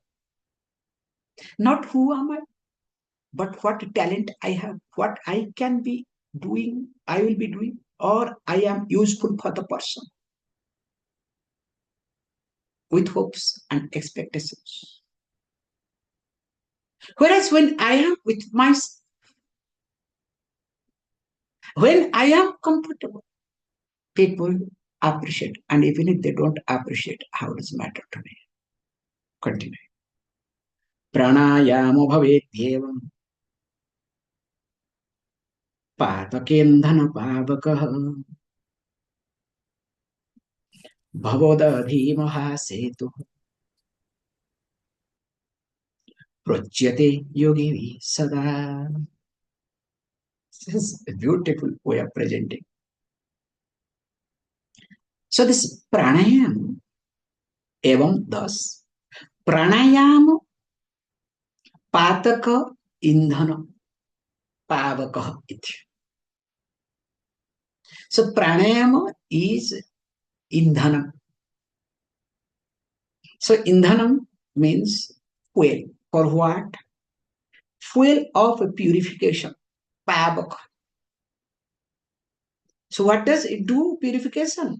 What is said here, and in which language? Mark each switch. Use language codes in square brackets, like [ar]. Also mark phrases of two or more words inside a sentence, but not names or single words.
[en] Not who am I, but what talent I have, what I can be doing, I will be doing, or I am useful for the person with hopes and expectations. Whereas when I am with myself, when I am comfortable, people appreciate. And even if they don't appreciate, how does it matter to me? Continue. [sa] प्राणायामो भवेद्येवं पातकेन्धन पावकः भवोदधि महासेतु प्रोच्यते योगि सदा. [en] This is a beautiful way of presenting. So this pranayam, evam thus, [sa] प्राणायाम पातक इन्धन पावक इति. [en] So pranayama is indhanam. So indhanam means fuel. For what? Fuel of purification. Pavaka. So what does it do? Purification.